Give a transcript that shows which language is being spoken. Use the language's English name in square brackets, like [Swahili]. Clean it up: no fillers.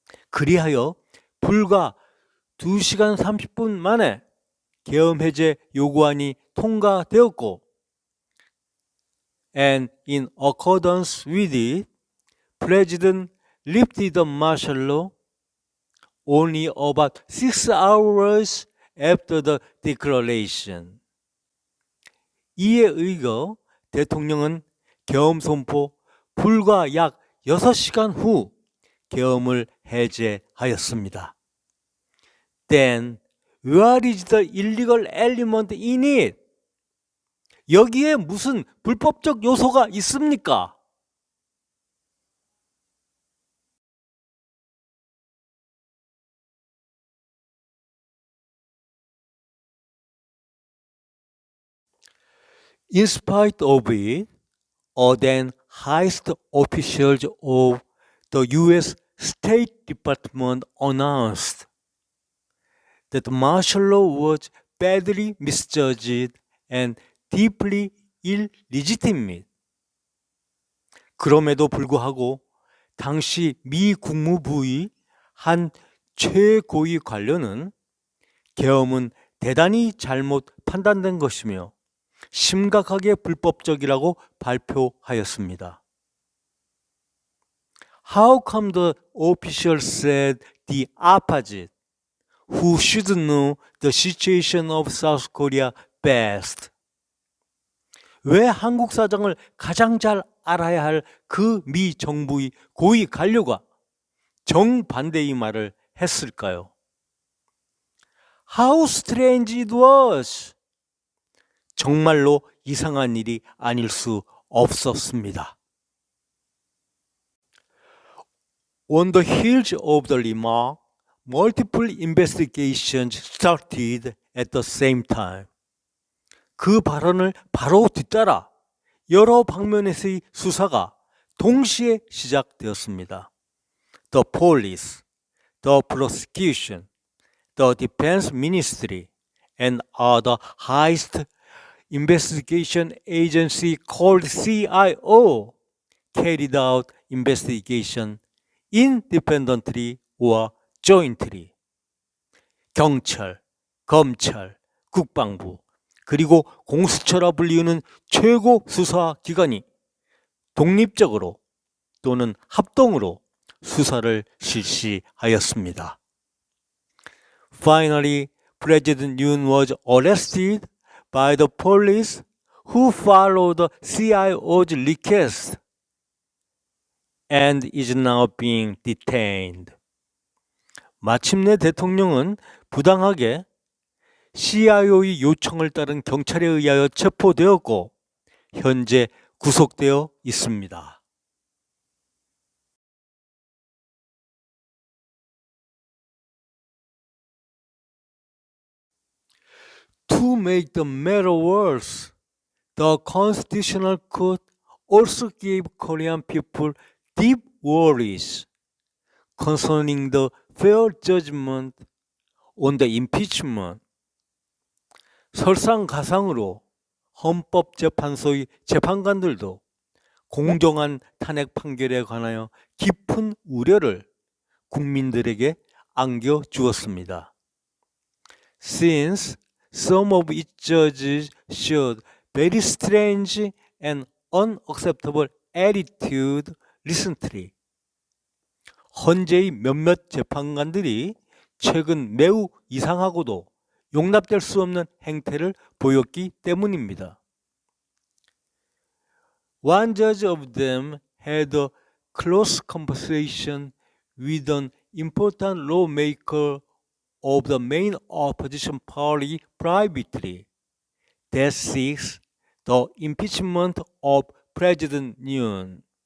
[Korean] 그리하여 불과 2시간 30분 만에 계엄 해제 요구안이 통과되었고 [English] and in accordance with it, President lifted the martial law only about 6 hours after the declaration. [Korean] 이에 의거 대통령은 계엄 선포 불과 약 6시간 후 계엄을 해제하였습니다. [English] Then, where is the illegal element in it? [Korean] 여기에 무슨 불법적 요소가 있습니까? [English] In spite of it, then highest officials of the U.S. State Department announced that martial law was badly misjudged and deeply illegitimate. [Korean] 그럼에도 불구하고 당시 미 국무부의 한 최고위 관료는 계엄은 대단히 잘못 판단된 것이며 심각하게 불법적이라고 발표하였습니다. [English] How come the official said the opposite? who should know the situation of South Korea best. [Korean] 왜 한국 사정을 가장 잘 알아야 할 그 미 정부의 고위 관료가 정반대의 말을 했을까요? [English] How strange it was. [Korean] 정말로 이상한 일이 아닐 수 없었습니다. [English] On the heels of the remark, multiple investigations started at the same time. [Korean] 그 발언을 바로 뒤따라 여러 방면에서의 수사가 동시에 시작되었습니다. [English] The police, the prosecution, the defense ministry, and other highest investigation agency called CIO carried out investigation independently or jointly. [Korean] 경찰, 검찰, 국방부, 그리고 공수처라 불리우는 최고 수사 기관이 독립적으로 또는 합동으로 수사를 실시하였습니다. [English] Finally, President Yoon was arrested by the police who followed the CIO's request and is now being detained. [Korean] 마침내 대통령은 부당하게 CIO의 요청을 따른 경찰에 의하여 체포되었고 현재 구속되어 있습니다. [English] To make the matter worse, the Constitutional Court also gave Korean people deep worries concerning the fair judgment on the impeachment. [Korean] 설상가상으로 헌법재판소의 재판관들도 공정한 탄핵 판결에 관하여 깊은 우려를 국민들에게 안겨주었습니다. [English] Since some of its judges showed very strange and unacceptable attitude recently. [Korean] 헌재의 몇몇 재판관들이 최근 매우 이상하고도 용납될 수 없는 행태를 보였기 때문입니다. [English] One judge of them had a close conversation with an important lawmaker of the main opposition party privately that seeks the impeachment of President Yoon.